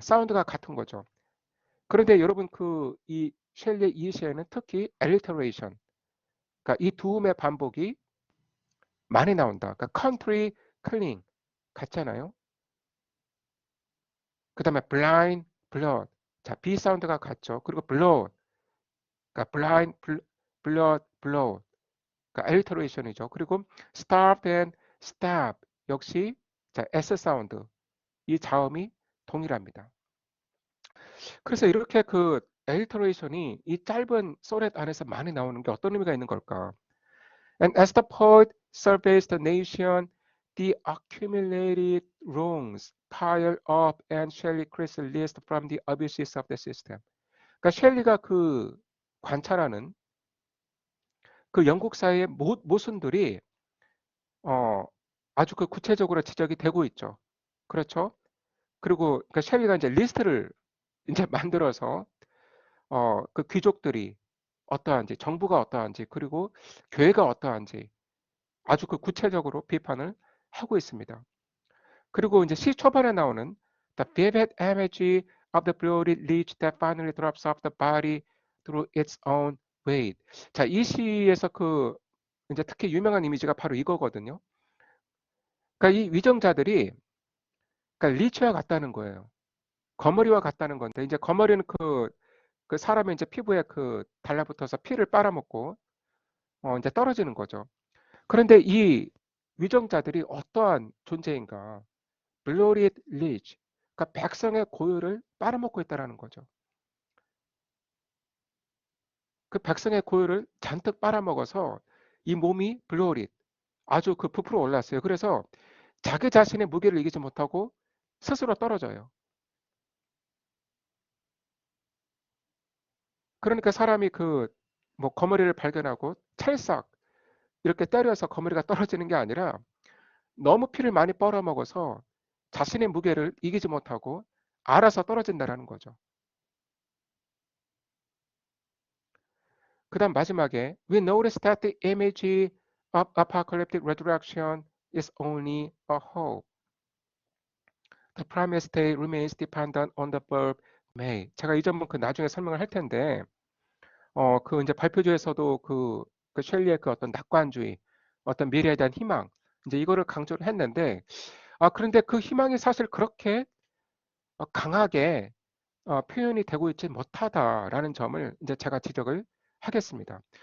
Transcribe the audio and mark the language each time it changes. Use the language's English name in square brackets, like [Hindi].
[Korean] 사운드가 같은 거죠. 그런데 여러분 이 셸리의 이 시에는 특히 엘리터레이션, 그러니까 이 도움의 반복이 많이 나온다. 그러니까 [English] country clean [Korean] 같잖아요. 그 다음에 blind, blood. 자, B 사운드가 같죠. 그리고 blood, 그러니까 blind, blood, blood. 그러니까 alliteration이죠. 그리고 [English] starved and stab [Korean] 역시 자, S 사운드. 이 자음이 동일합니다. 그래서 이렇게 그 alliteration이 이 짧은 소넷 안에서 많이 나오는 게 어떤 의미가 있는 걸까? [English] And as the poet surveys the nation, the accumulated wrongs pile up and Shelley creates a list from the abuses of the system. [Korean] 그러니까 셸리가 그 관찰하는 그 영국 사회의 모순들이 어, 아주 그 구체적으로 지적이 되고 있죠. 그렇죠? 그리고 그 셸리가 이제 리스트를 이제 만들어서 그 귀족들이 어떠한지, 정부가 어떠한지, 그리고 교회가 어떠한지 아주 그 구체적으로 비판을 하고 있습니다. 그리고 이제 시 초반에 나오는 [English] The vivid imagery of the bloated leech that finally drops off the body through its own weight. [Korean] 자, 이 시에서 그 이제 특히 유명한 이미지가 바로 이거거든요. 그러니까 이 위정자들이 그러니까 리치와 같다는 거예요. 거머리와 같다는 건데 이제 거머리는 그 사람의 이제 피부에 그 달라붙어서 피를 빨아먹고 이제 떨어지는 거죠. 그런데 이 위정자들이 어떠한 존재인가? [English] bloated leech, [Korean] 그러니까 백성의 고유를 빨아먹고 있다라는 거죠. 그 백성의 고유를 잔뜩 빨아먹어서 이 몸이 bloated, 아주 그 부풀어 올랐어요. 그래서 자기 자신의 무게를 이기지 못하고 스스로 떨어져요. 그러니까 사람이 그 뭐 거머리를 발견하고 찰싹 이렇게 때려서 거머리가 떨어지는 게 아니라 너무 피를 많이 빨아먹어서 자신의 무게를 이기지 못하고 알아서 떨어진다라는 거죠. 그 다음 마지막에 [English] We notice that the image of apocalyptic resurrection is only a hope. The primary state remains dependent on the verb may. [Korean] 제가 이 점은 그 나중에 설명을 할 텐데 그 이제 발표조에서도 그 셸리의 그 어떤 낙관주의, 어떤 미래에 대한 희망, 이제 이거를 강조를 했는데 그런데 그 희망이 사실 그렇게 강하게 표현이 되고 있지 못하다라는 점을 이제 제가 지적을 하겠습니다.